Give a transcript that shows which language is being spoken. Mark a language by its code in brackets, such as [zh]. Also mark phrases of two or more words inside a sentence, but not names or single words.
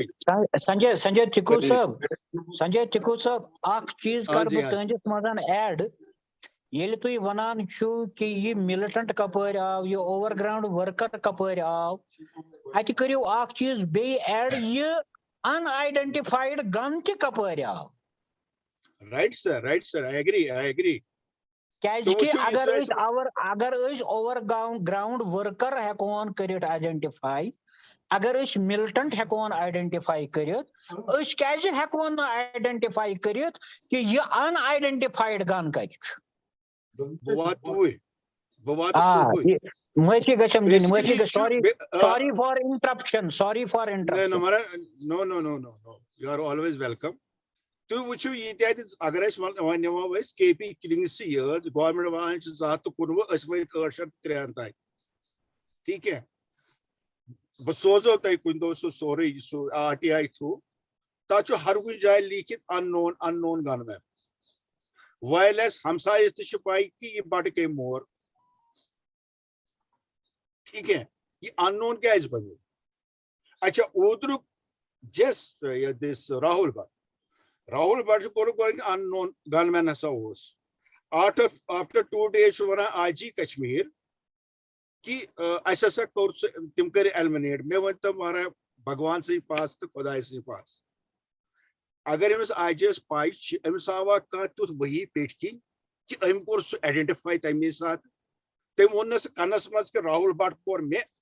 [ks] سنجے ٹکو صٲب اکھ چیٖز کرٕ بہٕ تُہنٛدِس منٛز ایڈ ییٚلہِ تُہۍ ونان چھِو کہِ یہِ مِلٹنٹ کپٲرۍ آو یہِ [en] over ground worker [ks] کپٲرۍ آو اتہِ کٔرِو اکھ چیٖز بیٚیہِ ایڈ یہِ [en] unidentified gun [ks] تہِ کپٲرۍ آو [en] right sir I agree [ks] کیازکہِ اگر أسۍ [en] over ground worker [ks] ہیٚکون کٔرِتھ آیڈنٹِفاے اگر أسۍ مِلٹنٹ ہیٚکون آیڈنٹِفاے کٔرِتھ أسۍ کیازِ ہیٚکون نہٕ آیڈنٹِفاے کٔرِتھ کہِ یہِ [en] unidentified gun [ks] کتہِ چھُ معٲفی گژھم دِنۍ معٲفی [en] sorry for interruption no you are always welcome [ks] تُہۍ وٕچھِو ییٚتہِ اَتہِ اگر أسۍ وۄنۍ نِمو أسۍ KP کلنگسٕے یٲژ گورمنٹ ونان چھِ 219 أسۍ وٲتۍ 803 تانۍ ٹھیٖک ہے بہٕ سوزو تۄہہِ کُنہِ دۄہ سُہ سورُے سُہ RTI تھروٗ تتھ چھُ ہر کُنہِ جایہِ لیٖکھِتھ [en] unknown gun men [ks] وایل اَسہِ ہمسایس تہِ چھِ پاے کہِ یہِ بٹہٕ کٔمۍ مور ٹھیٖک ہے یہِ [en] unknown [ks] کیازِ بنیو اچھا اوترُک جس دِس راہُل بٹ چھُ کوٚرُکھ [en] unknown gun men [ks] ہسا اوس [en] after 2 days [ks] چھُ ونان IG کشمیٖر کہ اَسہِ ہسا کوٚر سُہ تِم کٔرۍ ایلمِنیٹ مےٚ ؤنۍتو مہراج بھگوان سٕنٛدۍ پاس تہٕ خۄداے سٕنٛدۍ پاس اگر أمِس IG یس پاے چھِ أمِس آوا کانٛہہ تیُتھ ؤحی پیٹھۍ کِنۍ کہ أمۍ کوٚر سُہ آیڈنٹِفاے تمے ساتہٕ تٔمۍ ووٚن نہٕ سُہ کنس منٛز کہ راہُل بٹ کوٚر مےٚ